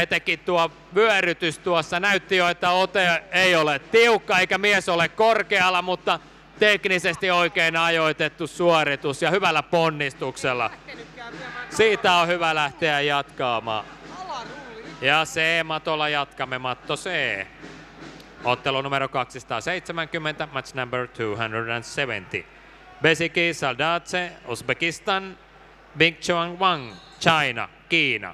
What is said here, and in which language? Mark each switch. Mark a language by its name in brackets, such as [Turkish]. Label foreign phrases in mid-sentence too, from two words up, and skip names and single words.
[Finnish] Etenkin tuo vyörytys tuossa näytti jo, että ote ei ole tiukka eikä mies ole korkealla, mutta teknisesti oikein ajoitettu suoritus ja hyvällä ponnistuksella. Siitä on hyvä lähteä jatkamaan. Ja C-matolla jatkamme, matto C. Ottelu numero 270, [English] match number 270. Besiki Saldadze, Uzbekistan, Bing Chuang Wang, China, [Finnish] Kiina.